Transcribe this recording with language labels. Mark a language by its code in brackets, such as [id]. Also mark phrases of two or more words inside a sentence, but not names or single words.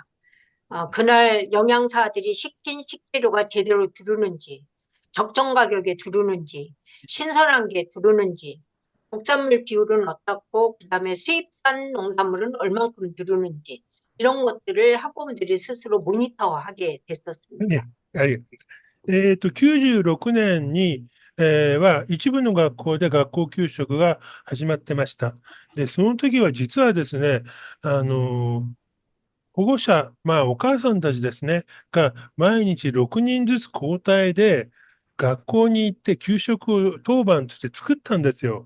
[ko] 그날 영양사들이 시킨 식재료가 제대로 들어오는지, 적정 가격에 들어오는지, 신선한 게 들어오는지, 국산물 비율은 어떻고, 그다음에 수입산 농산물은 얼만큼 들어오는지, 이런 것들을 학부모들이 스스로 모니터하게 ね、 됐었습니다. [ja] はい。96年に、は一部の学校で学校給食が始まってました。で、その時は実はですね、保護者、まあお母さんたちですね、が毎日6人ずつ交代で学校に行って給食を当番として作ったんですよ。